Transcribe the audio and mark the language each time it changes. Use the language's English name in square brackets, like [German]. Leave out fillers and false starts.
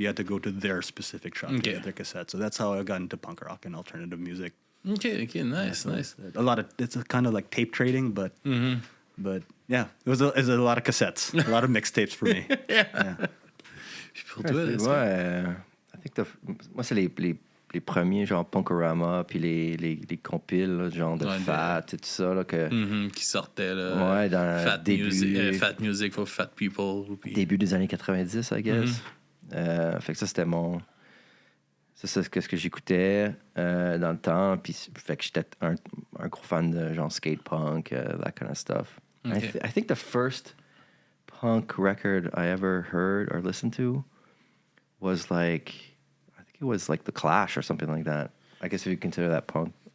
[English] You had to go to their specific shop to get their cassettes. So that's how I got into punk rock and alternative music. Okay, nice. It's a kind of like tape trading, but yeah, it was a lot of cassettes, a lot of mixtapes for me. Yeah. I think [French] moi c'est les premiers genre Punkorama puis les compiles là, genre de Fat et tout ça là, qui sortaient là. Ouais, dans Fat Music for Fat People. Puis... Début des années 90, [English] I guess. [French] Fait que ça c'était c'est ce que j'écoutais dans le temps, puis fait que j'étais un gros fan de genre skate punk, [English] that kind of stuff. Okay. I think the first punk record I ever heard or listened to was like The Clash or something like that. I guess if you consider that punk.